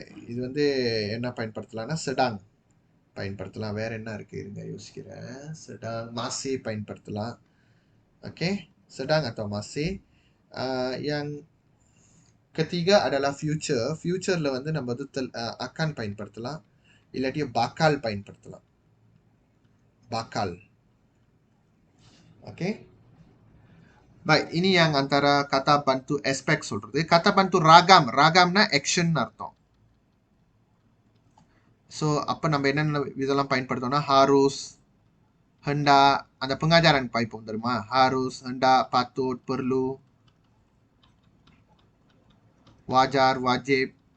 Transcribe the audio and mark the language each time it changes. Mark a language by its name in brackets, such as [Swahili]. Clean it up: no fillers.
[Tamil] இது வந்து என்ன பயன்படுத்தலாம்னா sedang பயன்படுத்தலாம். வேற என்ன இருக்கு இருங்க யோசிக்கிறேன். [Malay] sedang, masih பயன்படுத்தலாம். ஓகே, sedang atau masih. Yang ketiga adalah future. [Tamil] Futureல வந்து நம்ம வந்து akan பயன்படுத்தலாம், இல்லாட்டி bakal பயன்படுத்தலாம். [Malay] Bakal. ஓகே, baik, ini yang antara kata bantu aspek சொல்றது. Kata bantu ragam. [Tamil] Ragamனா action அர்த்தம். ஸோ அப்போ நம்ம என்னென்ன இதெல்லாம் பயன்படுத்தோம்னா harus, hendak, அந்த pengajaran பாய்ப்போம் தெரியுமா, harus, hendak, patut, perlu, wajar, wajib.